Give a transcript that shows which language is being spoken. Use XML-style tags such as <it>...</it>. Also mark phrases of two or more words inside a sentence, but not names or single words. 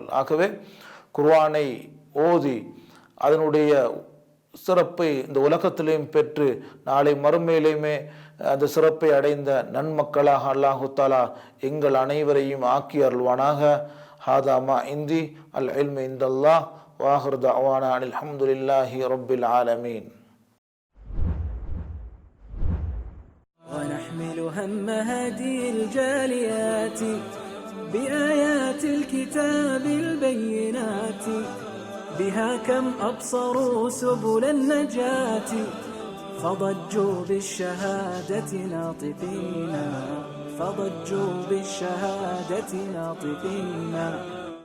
<ta>ஆகவே குர்ஆனை ஓதி அதனுடைய சிறப்பை இந்த உலகத்திலேயும் பெற்று நாளை மறுமையிலேயுமே அந்த சிறப்பை அடைந்த நன்மக்களாக</ta> <ar>الله تعالى</ar> <ta>எங்கள் அனைவரையும் ஆக்கி அருள்வானாக.</ta> <ar>هذا ما عندي العلم عند الله و آخر دعوانا أن الحمد لله رب العالمين. ونحمل هم هدي الجاليات بآيات الكتاب البينات بها كم أبصروا سبل النجاة فضجوا بالشهادة ناطقين فضجوا بالشهادة ناطقين</ar>